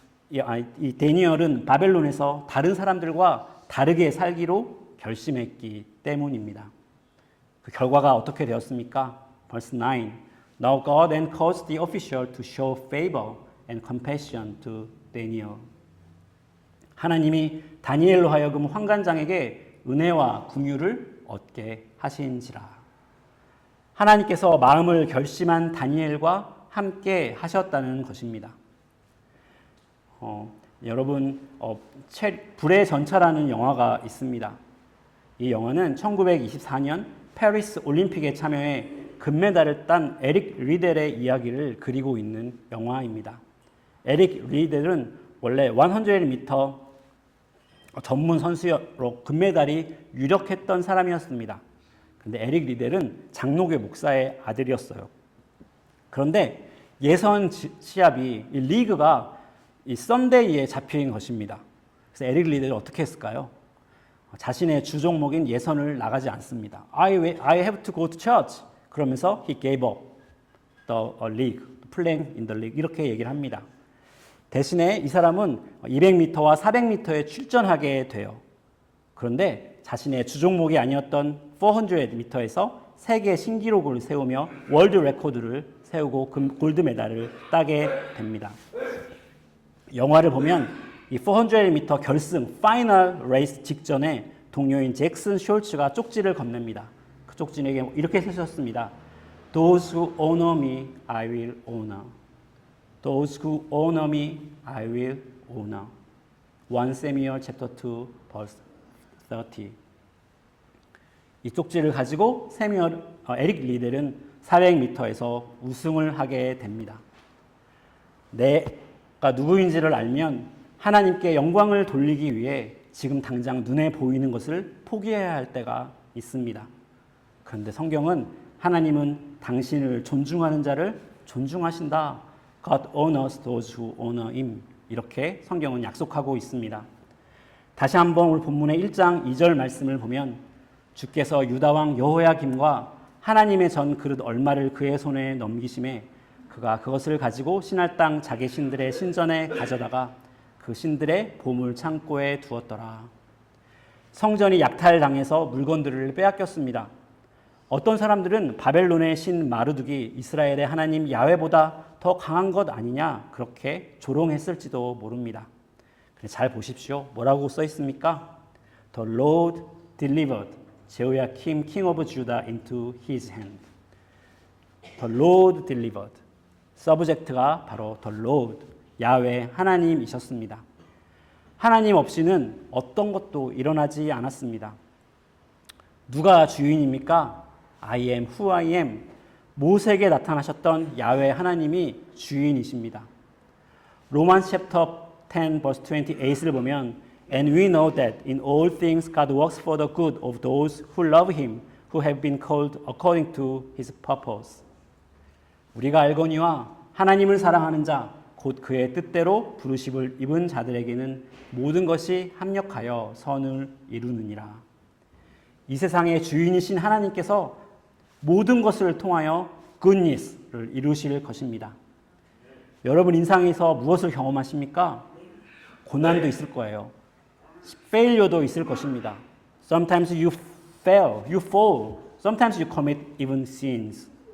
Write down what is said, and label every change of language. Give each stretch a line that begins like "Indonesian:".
Korean: 이 다니엘은 바벨론에서 다른 사람들과 다르게 살기로 결심했기 때문입니다. 그 결과가 어떻게 되었습니까?
English: Verse 9. Now God then caused the official to show favor and compassion to Daniel.
Korean: 하나님이 다니엘로 하여금 환관장에게 은혜와 긍휼을 얻게 하신지라. 하나님께서 마음을 결심한 다니엘과 함께 하셨다는 것입니다. 여러분, 불의 전차라는 영화가 있습니다. 이 영화는 1924년 파리스 올림픽에 참여해 금메달을 딴 에릭 리델의 이야기를 그리고 있는 영화입니다. 에릭 리델은 원래 100m 전문 선수로 금메달이 유력했던 사람이었습니다. 근데 에릭 리델은 장로교 목사의 아들이었어요. 그런데 예선 시합이 이 리그가 이 썬데이에 잡힌 것입니다. 그래서 에릭 리델은 어떻게 했을까요? 자신의 주 종목인 예선을 나가지 않습니다.
English: I have to go to church.
Korean: 그러면서
English: he gave up the league, playing in the league
Korean: 이렇게 얘기를 합니다. 대신에 이 사람은 200m와 400m에 출전하게 돼요. 그런데 자신의 주 종목이 아니었던 400m에서 세계 신기록을 세우며 월드 레코드를 세우고 골드 메달을 따게 됩니다. 영화를 보면 이 400m 결승 파이널 레이스 직전에 동료인 잭슨 숄츠가 쪽지를 건넵니다. 그 쪽지에게 이렇게 쓰셨습니다.
English: Those who honor me, I will honor. Those who honor me, I will honor. 1 Samuel chapter 2 verse 30.
Korean: 이 쪽지를 가지고 에릭 리델은 400m에서 우승을 하게 됩니다. 내가 누구인지를 알면 하나님께 영광을 돌리기 위해 지금 당장 눈에 보이는 것을 포기해야 할 때가 있습니다. 그런데 성경은 하나님은 당신을 존중하는 자를 존중하신다.
English: God honors those who honor him.
Korean: 이렇게 성경은 약속하고 있습니다. 다시 한번 오늘 본문의 1장 2절 말씀을 보면 주께서 유다왕 여호야김과 하나님의 전 그릇 얼마를 그의 손에 넘기심에 그가 그것을 가지고 신할 땅 자기 신들의 신전에 가져다가 그 신들의 보물 창고에 두었더라. 성전이 약탈당해서 물건들을 빼앗겼습니다. 어떤 사람들은 바벨론의 신 마르둑이 이스라엘의 하나님 야훼보다 더 강한 것 아니냐 그렇게 조롱했을지도 모릅니다. 잘 보십시오. 뭐라고 써 있습니까?
English: The Lord delivered 제호야킴 king of Judah into his hand. The Lord delivered.
Korean: 서브젝트가 바로
English: The Lord,
Korean: 야훼 하나님이셨습니다. 하나님 없이는 어떤 것도 일어나지 않았습니다. 누가 주인입니까?
English: I am who I am.
Korean: 모세에게 나타나셨던 야훼 하나님이 주인이십니다.
English: 로만 챕터 10 verse 28을 보면 And we know that in all things God works for the good of those who love him, who have been called according to his purpose.
Korean: 우리가 알거니와 하나님을 사랑하는 자, 곧 그의 뜻대로 부르심을 입은 자들에게는 모든 것이 합력하여 선을 이루느니라. 이 세상의 주인이신 하나님께서 모든 것을 통하여 goodness를 이루실 것입니다. 여러분 인생에서 무엇을 경험하십니까? 고난도 있을 거예요. failure도 있을 것입니다.
English: Sometimes you fail, you fall. Sometimes you commit even sins.